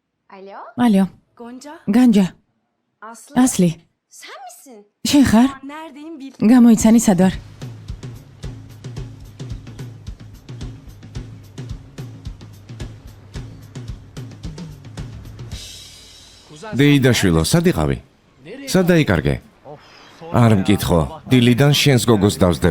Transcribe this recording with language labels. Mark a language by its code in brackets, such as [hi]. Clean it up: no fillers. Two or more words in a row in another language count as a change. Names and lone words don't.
[tr] Alo, [ka] ალო, [tr] Gonca, [ka] განჯა, [tr] Aslı. [ka] ასლი, [tr] Sen misin? [ka] შენ ხარ? [tr] Neredeyim bil. [ka] გამოიცანი სად ვარ? დეიდაშვილო, სად იყავი? სად დაიკარგე? არ მკითხო, დილიდან შენს გოგოს დავსდევ.